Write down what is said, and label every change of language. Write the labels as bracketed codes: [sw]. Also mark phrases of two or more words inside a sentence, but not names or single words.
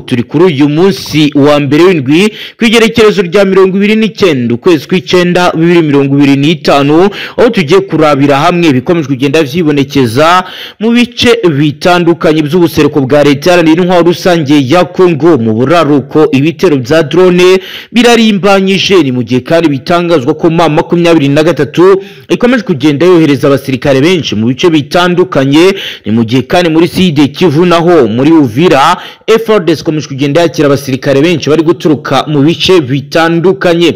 [rn] Turi kuri uyu munsi wa mbere w'indwi kwigerekerezo rya 29 ukwezi kw'icenda 2025 aho tugiye kurabira hamwe bikomeje kugenda vyibonekeza mu bice bitandukanye by'ubuseruko bwa leta yaranira intwaro rusange ya Kongo. Mu buraruko ibitero bya drone birarimbanyije, ni mu gihe kandi bitangazwa ko mama 23 ikomeje kugenda yohereza abasirikare benshi mu bice bitandukanye. Ni mu gihe kandi muri Sud Kivu naho muri Uvira FARDC ikomeje kugenda yakira abasirikare benshi bari guturuka mu bice bitandukanye.